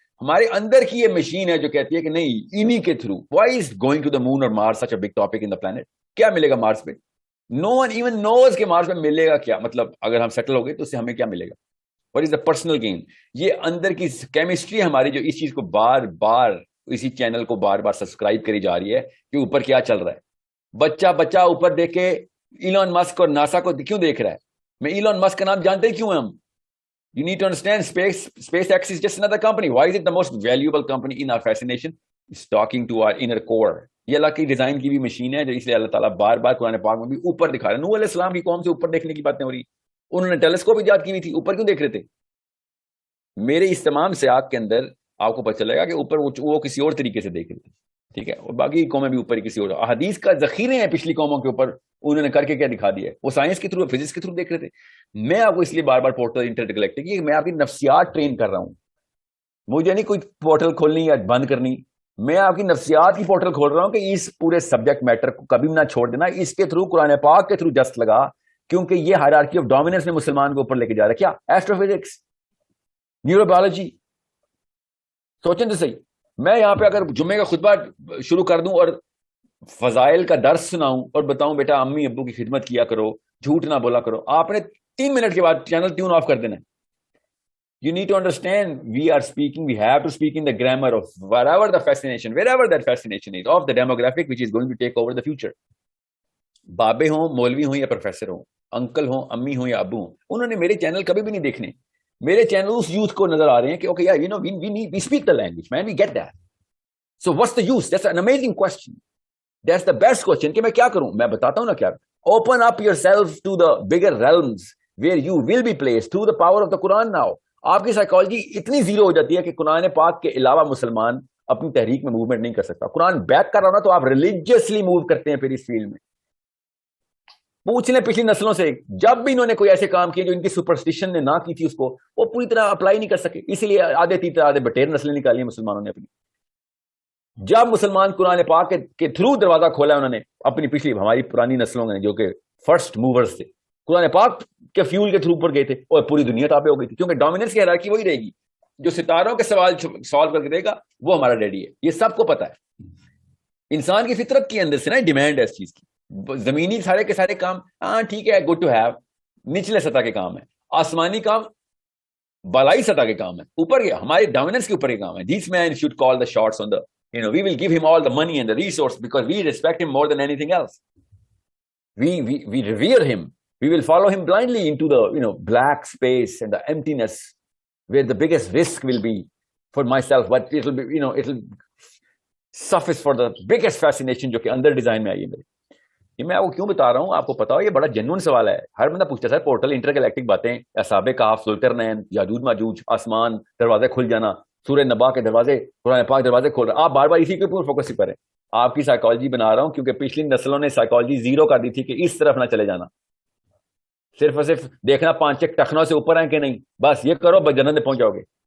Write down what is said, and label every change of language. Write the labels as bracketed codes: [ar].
[ur] ہمارے اندر کی یہ مشین ہے جو کہتی ہے کہ نہیں، انہی کے through. [en] Why is going to the moon اور Mars such a big topic in the planet? [ur] کیا ملے گا مارس پہ؟ [en] no one even knows [ur] کہ مارس پہ ملے گا کیا، مطلب اگر ہم سیٹل ہو گئے تو اس سے ہمیں کیا ملے گا؟ [en] What is the personal gain? [ur] یہ اندر کی کیمسٹری ہماری جو اس چیز کو بار بار اسی چینل کو بار بار سبسکرائب کری جا رہی ہے کہ اوپر کیا چل رہا ہے. بچہ اوپر دیکھ کے ایلون مسک اور ناسا کو کیوں دیکھ رہا ہے؟ میں ایلون مسک کا نام جانتے ہی کیوں ہیں ہم؟ [en] You need to understand SpaceX is just another company. Why is it the most valuable company in our fascination? It's talking to our inner core. [ur] یہ اللہ کی ڈیزائن کی بھی مشین ہے جو اس لیے اللہ تعالیٰ بار بار قرآن پاک میں بھی اوپر دکھا رہا ہے. نوح علیہ السلام کی قوم سے اوپر دیکھنے کی باتیں ہو رہی. انہوں نے ٹیلیسکوپ ایجاد کی ہوئی تھی, اوپر کیوں دیکھ رہے تھے؟ میرے اس تمام سیاق کے اندر آپ کو پتہ چلے گا کہ اوپر وہ کسی اور طریقے سے دیکھ رہے تھے, ٹھیک ہے, اور باقی قومیں بھی اوپر کسی اور. احادیث کا ذخیرے ہیں پچھلی قوموں کے اوپر, انہوں نے کر کے کیا دکھا دیا ہے. وہ سائنس کے تھرو, فزکس کے تھرو دیکھ رہے تھے. میں آپ کو اس لیے بار بار پورٹل انٹرگلیکٹک کہ میں آپ کی نفسیات ٹرین کر رہا ہوں. مجھے نہیں کوئی پورٹل کھولنی یا بند کرنی, میں آپ کی نفسیات کی پورٹل کھول رہا ہوں کہ اس پورے سبجیکٹ میٹر کو کبھی نہ چھوڑ دینا. اس کے تھرو قرآن پاک کے تھرو جست لگا, کیونکہ یہ ہائرارکی آف ڈومیننس میں مسلمان کو اوپر لے کے جا رہا ہے. کیا ایسٹرو فزکس, نیورو بایولوجی. سوچیں تو صحیح, میں یہاں پہ اگر جمعے کا خطبہ شروع کر دوں اور فضائل کا درس سناؤں اور بتاؤں بیٹا امی ابو کی خدمت کیا کرو, جھوٹ نہ بولا کرو, آپ نے 3 منٹ کے بعد چینل ٹیون آف کر دینا. [en] You need to understand, we have to speak in the grammar of wherever that fascination is, of the demographic which is going to take over the future. [ur] بابے ہوں, مولوی ہوں یا professor ہوں, uncle ہوں, امی ہوں یا ابو ہوں, انہوں نے میرے چینل کبھی بھی نہیں دیکھنے. میرے چینل اس یوتھ کو نظر آ رہے ہیں کہ [en] okay, yeah, you know, we speak the language, man, we get that. So what's the use? That's an amazing question. That's the best question [ur] کہ میں کیا کروں. میں بتاتا ہوں نا کیا. [en] Open up yourself to the bigger realms where you will be placed through the power of the Quran now. [ur] آپ کی سائیکالوجی اتنی زیرو ہو جاتی ہے کہ قرآن پاک کے علاوہ مسلمان اپنی تحریک میں موومنٹ نہیں کر سکتا. قرآن بیک کر رہا ہونا تو آپ ریلیجیسلی موو کرتے ہیں. پھر اس فیلڈ میں پوچھ لیں پچھلی نسلوں سے, جب بھی انہوں نے کوئی ایسے کام کیے جو ان کی سپرسٹیشن نے نہ کی تھی, اس کو وہ پوری طرح اپلائی نہیں کر سکے. اسی لیے آدھے تیتر آدھے بٹیر نسلیں نکالی ہیں مسلمانوں نے اپنی. جب مسلمان قرآن پاک کے تھرو دروازہ کھولا انہوں نے اپنی پچھلی ہماری پرانی نسلوں نے جو کہ فرسٹ موورز تھے, قرآن پاک کے فیول کے تھرو پر گئے تھے اور پوری دنیا تابع ہو گئی تھی. کیونکہ ڈومیننس کی ہیرارکی وہی رہے گی. جو ستاروں کے سوال سالو کر کے دے گا وہ ہمارا ڈیڈی ہے. یہ سب کو پتا ہے. انسان کی فطرت کے اندر سے نا ڈیمانڈ ہے اس چیز کی. زمینی سارے کے سارے کام ہاں ٹھیک ہے, [en] good to have, [ur] نچلے سطح کے کام ہے. آسمانی کام بالائی سطح کے کام ہے, اوپر کے ہمارے ڈومیننس کے اوپر کے کام ہے. [en] This man should call the shots on the, we will give him all the money and the resource because we respect him more than anything else. We revere him. We will follow him blindly into the black space and the emptiness where the biggest risk will be for myself, but it will be it'll suffice for the biggest fascination [ur] جو کہ اندر design میں آئی ہے میرے. یہ میں آپ کو کیوں بتا رہا ہوں, آپ کو پتا ہو یہ بڑا جنون سوال ہے. ہر بندہ پوچھتا ہے سر پورٹل انٹر گلیکٹک باتیں, اصحاب کہف, ذوالقرنین, یاجوج ماجوج, آسمان, دروازے کھل جانا, سورہ نبا کے دروازے, قرآن پاک دروازے کھول رہے. آپ بار بار اسی کے اوپر فوکس ہی کریں. آپ کی سائیکالوجی بنا رہا ہوں کیونکہ پچھلی نسلوں نے سائیکالوجی زیرو کر دی تھی کہ اس طرف نہ چلے جانا, صرف اور صرف دیکھنا 5 ٹخنوں سے اوپر ہیں کہ نہیں, بس یہ کرو بس جنت میں پہنچ جاؤ گے.